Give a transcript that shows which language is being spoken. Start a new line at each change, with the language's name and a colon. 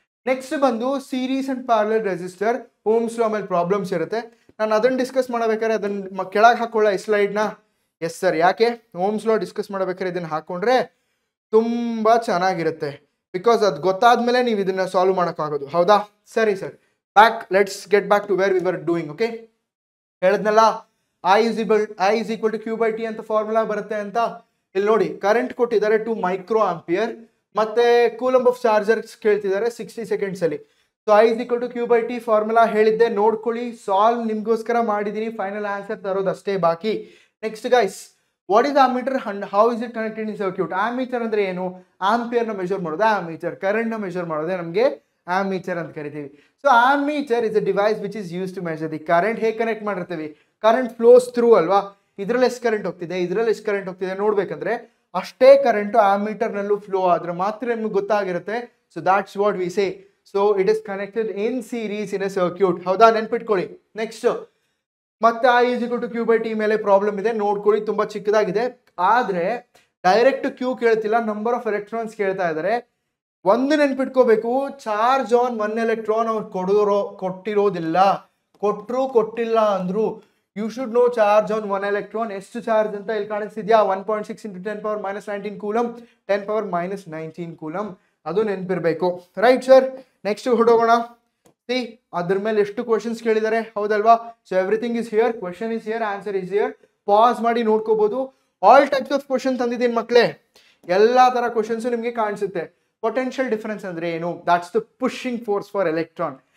Kannada: Next ಬಂದು series and parallel resistor. Ohm's law ಮೇಲೆ problems ಇರುತ್ತೆ. ನಾನು ಅದನ್ನು ಡಿಸ್ಕಸ್ ಮಾಡಬೇಕಾದ್ರೆ ಅದನ್ನು ಕೆಳಗೆ ಹಾಕೊಳ್ಳ ಈ ಸ್ಲೈಡ್ನ. ಎಸ್ ಸರ್, ಯಾಕೆ? ಓಮ್ಸ್ ಲಾ ಡಿಸ್ಕಸ್ ಮಾಡಬೇಕಾದ್ರೆ ಇದನ್ನು ಹಾಕೊಂಡ್ರೆ ತುಂಬ ಚೆನ್ನಾಗಿರುತ್ತೆ.
English: because
Kannada: ಅದು ಗೊತ್ತಾದ್ಮೇಲೆ ನೀವು ಇದನ್ನ ಸಾಲ್ವ್ ಮಾಡೋಕ್ಕಾಗೋದು.
English: ಹೌದಾ? ಸರಿ sir, let's get back to where we were doing.
Kannada: Okay, ಹೇಳಿದ್ನಲ್ಲ I is equal to Q by T ಅಂತ ಫಾರ್ಮುಲಾ ಬರುತ್ತೆ ಅಂತ. ಇಲ್ಲಿ ನೋಡಿ, ಕರೆಂಟ್ ಕೊಟ್ಟಿದ್ದಾರೆ 2 ಮೈಕ್ರೋ ಆಂಪಿಯರ್, ಮತ್ತೆ ಕೂಲಂಬ್ ಆಫ್ ಚಾರ್ಜರ್ ಕೇಳ್ತಿದ್ದಾರೆ 60 ಸೆಕೆಂಡ್ಸ್ ಅಲ್ಲಿ. So I is equal to Q by T formula ಹೇಳಿದ್ದೆ, ನೋಡ್ಕೊಳ್ಳಿ. ಸಾಲ್ವ್ ನಿಮ್ಗೋಸ್ಕರ ಮಾಡಿದೀನಿ, ಫೈನಲ್ ಆನ್ಸರ್ ತರೋದು ಅಷ್ಟೇ ಬಾಕಿ.
English: Next guys, what is ammeter and how is it connected in circuit?
Kannada: Ammeter ಅಂದ್ರೆ ಏನು? ಆಂಪಿಯರ್ ನ ಮೆಜರ್ ಮಾಡೋದು ಆಮೀಟರ್, ಕರೆಂಟ್ ನ ಮೆಜರ್ ಮಾಡೋದೇ ನಮಗೆ ಆಮೀಟರ್ ಅಂತ ಕರಿತೀವಿ.
English: So ammeter is a device which is use to measure the current.
Kannada: ಹೇಗೆ ಕನೆಕ್ಟ್ ಮಾಡಿರ್ತೀವಿ? ಕರೆಂಟ್ ಫ್ಲೋಸ್ ಥ್ರೂ ಅಲ್ವಾ, ಇದ್ರಲ್ಲಿ ಎಷ್ಟು ಕರೆಂಟ್ ಹೋಗ್ತಿದೆ, ಇದ್ರಲ್ಲಿ ಎಷ್ಟು ಕರೆಂಟ್ ಹೋಗ್ತಿದೆ ನೋಡ್ಬೇಕಂದ್ರೆ ಅಷ್ಟೇ ಕರೆಂಟ್ ಆಮೀಟರ್ ನಲ್ಲೂ ಫ್ಲೋ ಆದ್ರೆ ಮಾತ್ರ ನಿಮ್ಗೆ ಗೊತ್ತಾಗಿರುತ್ತೆ.
English: So that's what we say. So it is connected in series in a circuit.
Kannada: ಹೌದಾ? ನೆನ್ಪಿಟ್ಕೊಳ್ಳಿ. ನೆಕ್ಸ್ಟ್ ಮತ್ತೆ I is equal to Q by T ಮೇಲೆ ಪ್ರಾಬ್ಲಮ್ ಇದೆ, ನೋಡ್ಕೊಳ್ಳಿ. ತುಂಬಾ ಚಿಕ್ಕದಾಗಿದೆ, ಆದ್ರೆ direct Q ಕೇಳ್ತಿಲ್ಲ, number of electrons ಕೇಳ್ತಾ ಇದ್ದಾರೆ. ಒಂದು ನೆನ್ಪಿಟ್ಕೋಬೇಕು, ಚಾರ್ಜ್ ಆನ್ 1 ಎಲೆಕ್ಟ್ರಾನ್ ಅವ್ರು ಕೊಟ್ಟಿರೋದಿಲ್ಲ. ಕೊಟ್ಟಿಲ್ಲ ಅಂದ್ರು
English: You should know charge on 1 electron.
Kannada: ಎಷ್ಟು ಚಾರ್ಜ್ ಅಂತ ಇಲ್ಲಿ ಕಾಣಿಸ್ತಿದ್ಯಾ?
English: 1.6 into 10 power minus 19 coulomb, 10 power minus 19 coulomb.
Kannada: ಅದು ನೆನ್ಪಿರ್ಬೇಕು. Right sir, next ಹೊಡೋಗೋಣ. ಅದ್ರ ಮೇಲೆ ಎಷ್ಟು ಕ್ವಶನ್ಸ್ ಕೇಳಿದ್ದಾರೆ, ಹೌದಲ್ವಾ?
English: So everything is here, question is here, answer is here.
Kannada: Pass ಮಾಡಿ ನೋಡ್ಕೋಬಹುದು.
English: all types of question
Kannada: ತಂದಿದ್ದೀನಿ ಮಕ್ಕಳೇ, ಎಲ್ಲಾ ತರ ಕ್ವಶನ್ಸ್ ನಿಮ್ಗೆ ಕಾಣಿಸುತ್ತೆ. ಪೊಟೆನ್ಷಿಯಲ್ ಡಿಫರೆನ್ಸ್ ಅಂದ್ರೆ ಏನು?
English: That's the pushing force for electron.